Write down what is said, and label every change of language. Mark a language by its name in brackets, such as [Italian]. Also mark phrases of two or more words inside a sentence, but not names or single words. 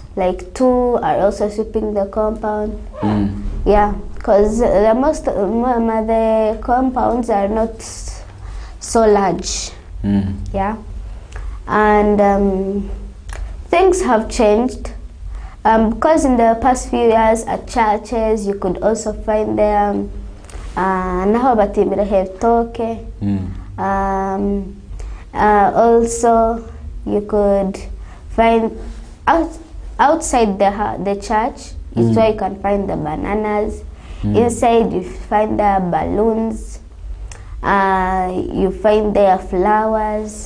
[English] 2 are also sweeping the compound. Yeah, because the compounds are not so large. Yeah, and things have changed because in the past few years at churches you could also find them [Kinyarwanda] naho batimbira hetoke. [English] Also you could find outside the church is where you can find the bananas. Inside you find the balloons, you find their flowers.